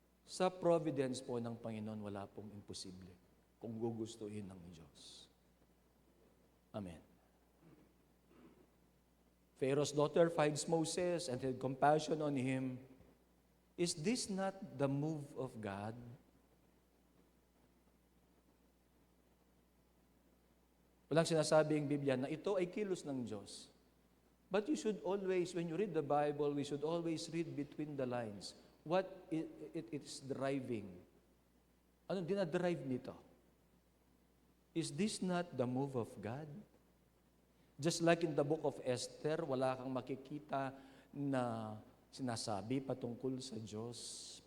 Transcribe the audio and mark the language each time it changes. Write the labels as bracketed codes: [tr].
[tl] Sa providence po ng Panginoon, wala pong imposible kung gugustuhin ng Diyos. Amen. [en] Pharaoh's daughter finds Moses and had compassion on him. Is this not the move of God? [tl] Walang sinasabing Biblia na ito ay kilos ng Diyos. [en] But you should always, when you read the Bible, we should always read between the lines. What it is driving. [tl] Anong dinadrive nito? [en] Is this not the move of God? Just like in the book of Esther, wala kang makikita na sinasabi patungkol sa Diyos.